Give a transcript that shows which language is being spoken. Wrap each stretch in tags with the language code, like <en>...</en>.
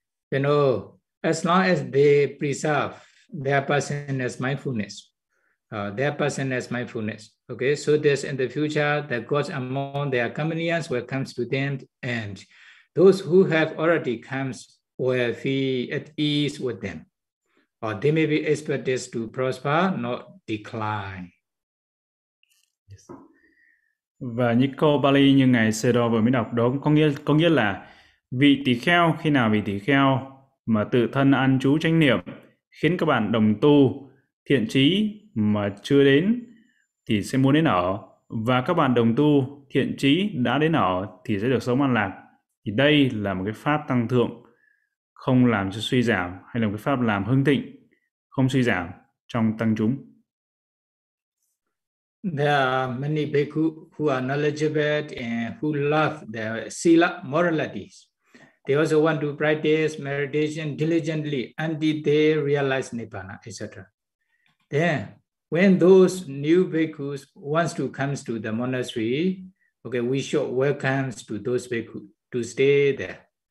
<en>You know, as long as they preserve their person as mindfulness, okay, so this in the future, the gods among their companions will come to them, and those who have already come will be at ease with them. Or they may be expected to prosper, not decline. Yes.</en> <vi>Và như câu Bali như ngày sơ đo vừa mới đọc đó có nghĩa là vị tỳ kheo, khi nào vị tỳ kheo mà tự thân an trú chánh niệm khiến các bạn đồng tu thiện trí mà chưa đến thì sẽ muốn đến ở, và các bạn đồng tu thiện trí đã đến ở thì sẽ được sống an lạc. Thì đây là một cái pháp tăng thượng không làm cho suy giảm, hay là một cái pháp làm hưng thịnh không suy giảm trong tăng chúng.</vi> <en>There are many bhikkhu who are knowledgeable and who love the sila moralities. They also want to practice meditation diligently until they realize nibbana, etc. Then, when those new bhikkhus wants to come to the monastery, okay, we show welcomes to those bhikkhu to stay there.</en>